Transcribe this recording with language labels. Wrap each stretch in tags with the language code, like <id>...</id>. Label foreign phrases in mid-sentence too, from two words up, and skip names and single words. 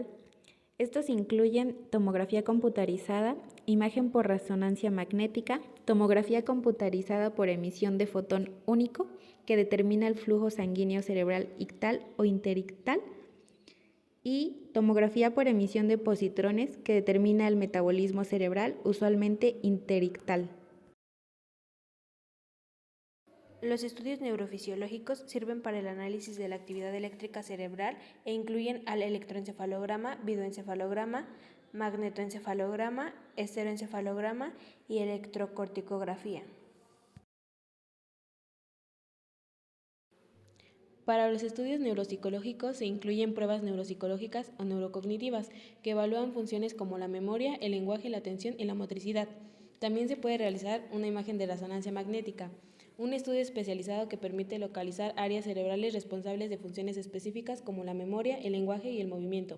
<es>Estos incluyen tomografía computarizada, imagen por resonancia magnética, tomografía computarizada por emisión de fotón único, que determina el flujo sanguíneo cerebral ictal o interictal, y tomografía por emisión de positrones, que determina el metabolismo cerebral, usualmente interictal. Los estudios neurofisiológicos sirven para el análisis de la actividad eléctrica cerebral e incluyen al electroencefalograma, videoencefalograma, magnetoencefalograma, estereoencefalograma y electrocorticografía. Para los estudios neuropsicológicos se incluyen pruebas neuropsicológicas o neurocognitivas que evalúan funciones como la memoria, el lenguaje, la atención y la motricidad. También se puede realizar una imagen de resonancia magnética, un estudio especializado que permite localizar áreas cerebrales responsables de funciones específicas como la memoria, el lenguaje y el movimiento.</es>